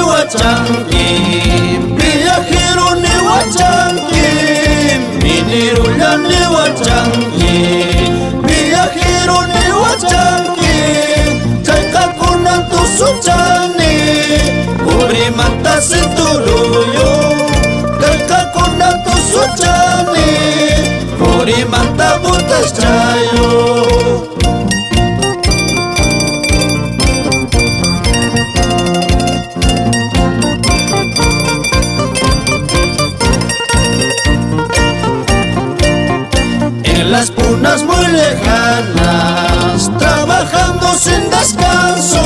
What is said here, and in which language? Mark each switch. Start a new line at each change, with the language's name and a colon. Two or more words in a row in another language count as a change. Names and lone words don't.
Quechua: huachanqui, viajero ni huachanqui, minero ya ni huachanqui, viajero ni huachanqui, chaykakunan tusuchani, purimanta cinturuyo, chaykakunan tusuchani, purimanta butas chayo.
Spanish: En las punas muy lejanas, trabajando sin descanso.